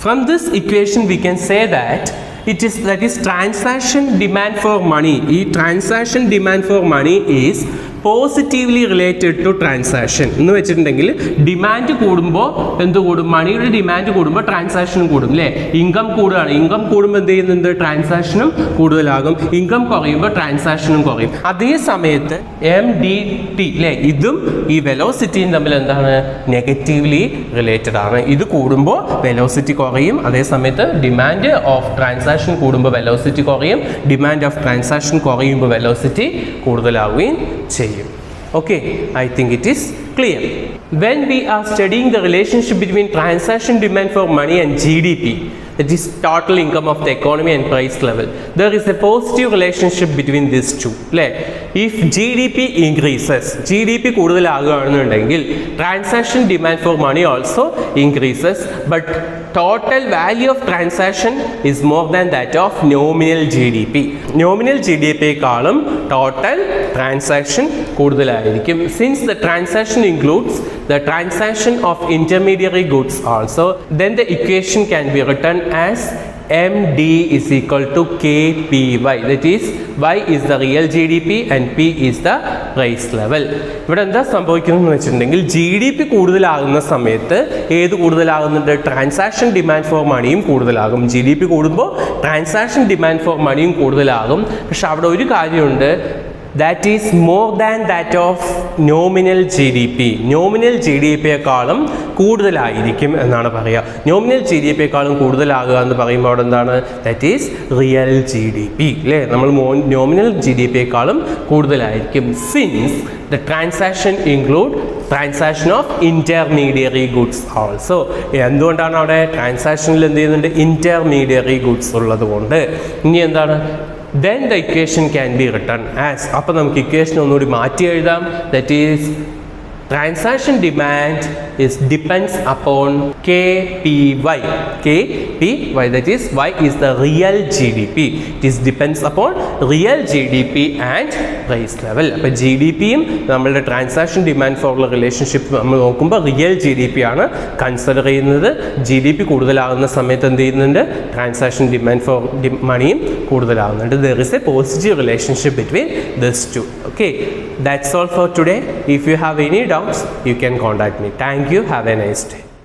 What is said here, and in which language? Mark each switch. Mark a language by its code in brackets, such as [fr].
[en] From this equation we can say that that is transaction demand for money. [ml] ഈ [en] transaction demand for money is positively related to transaction [ml] എന്ന് വെച്ചിട്ടുണ്ടെങ്കിൽ demand കൂടുമ്പോൾ എന്ത് കൂടും, മണിയുടെ demand കൂടുമ്പോൾ ട്രാൻസാക്ഷനും കൂടും അല്ലേ. ഇൻകം കൂടുകയാണ്, ഇൻകം കൂടുമ്പോൾ എന്ത് ചെയ്യുന്നുണ്ട്, ട്രാൻസാക്ഷനും കൂടുതലാകും. ഇൻകം കുറയുമ്പോൾ ട്രാൻസാക്ഷനും കുറയും. അതേ സമയത്ത് MDT അല്ലേ, ഇതും ഈ വെലോസിറ്റിയും തമ്മിൽ എന്താണ്, നെഗറ്റീവ്ലി റിലേറ്റഡ് ആണ്. ഇത് കൂടുമ്പോൾ വെലോസിറ്റി കുറയും, അതേ സമയത്ത് ഡിമാൻഡ് ഓഫ് ട്രാൻസാക്ഷൻ കൂടുമ്പോൾ വെലോസിറ്റി കുറയും, ഡിമാൻഡ് ഓഫ് ട്രാൻസാക്ഷൻ കുറയുമ്പോൾ വെലോസിറ്റി കൂടുതലാവുകയും ചെയ്യും. [en] Okay, I think it is clear. When we are studying the relationship between transaction demand for money and GDP, that is total income of the economy and price level, there is a positive relationship between these two. If GDP increases, [ml] GDP കൂടുതലാകുകയാണെന്നുണ്ടെങ്കിൽ [en] transaction demand for money also increases, but total value of transaction is more than that of nominal GDP. [ml] Nominal GDP-ക്കാളും total transaction കൂടുതലായിരിക്കും. [en] Since the transaction includes the transaction of intermediary goods also, then the equation can be written as MD is equal to KPY. That is, Y is the real GDP and P is the price level. [ml] ഇവിടെ എന്താ സംഭവിക്കുന്നതെന്ന് വെച്ചിട്ടുണ്ടെങ്കിൽ GDP കൂടുതലാകുന്ന സമയത്ത് ഏത് കൂടുതലാകുന്നുണ്ട്, transaction demand for മണിയും കൂടുതലാകും. GDP കൂടുമ്പോൾ transaction demand for മണിയും കൂടുതലാകും. പക്ഷെ അവിടെ ഒരു കാര്യമുണ്ട്, [en] that is more than that of nominal GDP. [ml] Nominal G D പിയെക്കാളും കൂടുതലായിരിക്കും എന്നാണ് പറയുക. നോമിനൽ ജി ഡി പിയെക്കാളും കൂടുതലാകുക എന്ന് പറയുമ്പോൾ അവിടെ എന്താണ്? [en] that is real G D P [ml] അല്ലേ? നമ്മൾ നോമിനൽ ജി ഡി പിയെക്കാളും കൂടുതലായിരിക്കും. [en] Since the transaction include transaction of intermediary goods also. [ml] എന്തുകൊണ്ടാണ് അവിടെ ട്രാൻസാക്ഷനിൽ എന്ത് ചെയ്യുന്നുണ്ട്? ഇൻ്റർമീഡിയറി ഗുഡ്സ് ഉള്ളത് കൊണ്ട്. ഇനി എന്താണ്? [en] then the equation can be written as, [ml] അപ്പോൾ നമുക്ക് ഇക്വേഷൻ ഒന്നുകൂടി മാറ്റി എഴുതാം. [en] That is transaction demand is depends upon KPY. KPY, that is Y is the real GDP. It is depends upon real GDP and price level. [ml] അപ്പോൾ G D പിയും നമ്മളുടെ transaction demand ഫോറുള്ള relationship നമ്മൾ നോക്കുമ്പോൾ real G D P ആണ് consider ചെയ്യുന്നത്. G D P കൂടുതലാകുന്ന സമയത്ത് എന്ത് ചെയ്യുന്നുണ്ട്? ട്രാൻസാക്ഷൻ ഡിമാൻഡ് ഫോർ മണിയും കൂടുതലാകുന്നുണ്ട്. [en] There is a positive relationship between this two. Okay, that's all for today. If you have any doubts, you can contact me. Thank you. Have a nice day.